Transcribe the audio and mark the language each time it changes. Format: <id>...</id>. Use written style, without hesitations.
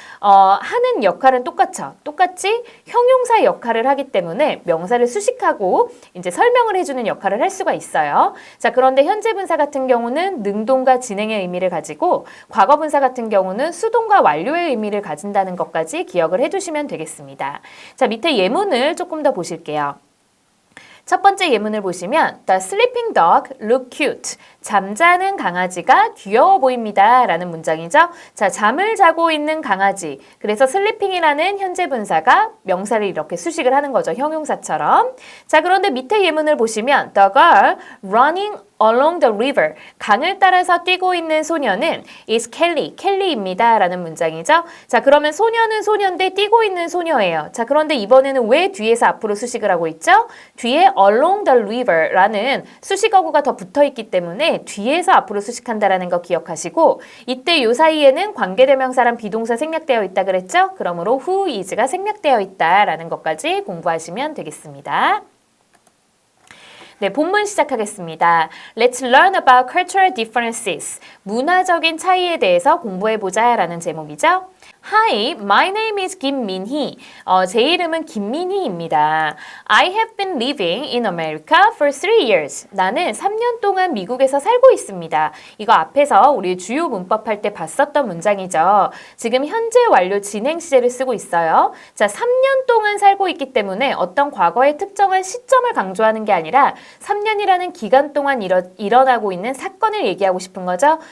<ko>하는 역할은 똑같죠. 똑같이 형용사 역할을 하기 때문에 명사를 수식하고 이제 설명을 해주는 역할을 할 수가 있어요. 자, 그런데 현재 분사 같은 경우는 능동과 진행의 의미를 가지고 과거 분사 같은 경우는 수동과 완료의 의미를 가진다는 것까지 기억을 해두시면 되겠습니다. 자, 밑에 예문을 조금 더 보실게요. 첫 번째 예문을 보시면</ko> <en>The sleeping dog look cute.</en> <ko>잠자는 강아지가 귀여워 보입니다. 라는 문장이죠. 자, 잠을 자고 있는 강아지. 그래서 sleeping이라는 현재 분사가 명사를 이렇게 수식을 하는 거죠. 형용사처럼. 자, 그런데 밑에 예문을 보시면</ko> <en>The girl running along the river.</en> <ko>강을 따라서 뛰고 있는 소녀는</ko> <en>is Kelly.</en> <ko>켈리입니다. 라는 문장이죠. 자, 그러면 소녀는 소녀인데 뛰고 있는 소녀예요. 자, 그런데 이번에는 왜 뒤에서 앞으로 수식을 하고 있죠? 뒤에</ko> <en>along the river</en> <ko>라는 수식어구가 더 붙어 있기 때문에 뒤에서 앞으로 수식한다라는 거 기억하시고 이때 요 사이에는 관계대명사랑 비동사 생략되어 있다 그랬죠? 그러므로 who is가 생략되어 있다라는 것까지 공부하시면 되겠습니다. 네, 본문 시작하겠습니다.</ko> <en>Let's learn about cultural differences.</en> <ko>문화적인 차이에 대해서 공부해보자 라는 제목이죠.</ko> <en>Hi, my name is 김민희.</en> <ko>제 이름은 김민희입니다.</ko> <en>I have been living in America for 3 years.</en> <ko>나는 3년 동안 미국에서 살고 있습니다. 이거 앞에서 우리 주요 문법 할 때 봤었던 문장이죠. 지금 현재 완료 진행 시제를 쓰고 있어요. 자, 3년 동안 살고 있기 때문에 어떤 과거의 특정한 시점을 강조하는 게 아니라 3년이라는 기간 동안 일어나고 있는 사건을 얘기하고 싶은 거죠.</ko>